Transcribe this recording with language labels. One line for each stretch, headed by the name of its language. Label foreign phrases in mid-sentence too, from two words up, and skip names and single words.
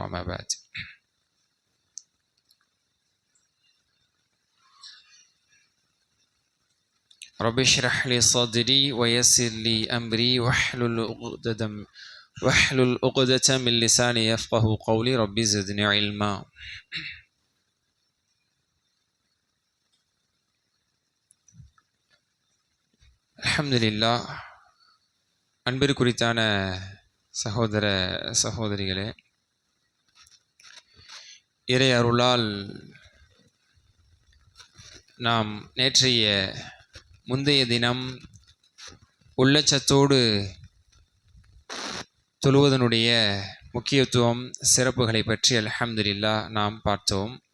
Arabic: ما بعد، رب اشرح لي صدري ويسر لي أمري واحلل عقدة من لساني يفقه قولي. رب زدني علما.
Tamil: அல்ஹம்துலில்லாஹ். அன்பிற்குரித்தான சகோதர சகோதரிகளே, இறை அருளால் நாம் முந்தைய தினம் உள்ளச்சத்தோடு தொழுவதனுடைய முக்கியத்துவம், சிறப்புகளை பற்றி அல்ஹம்துலில்லாஹ் நாம் பார்த்தோம்.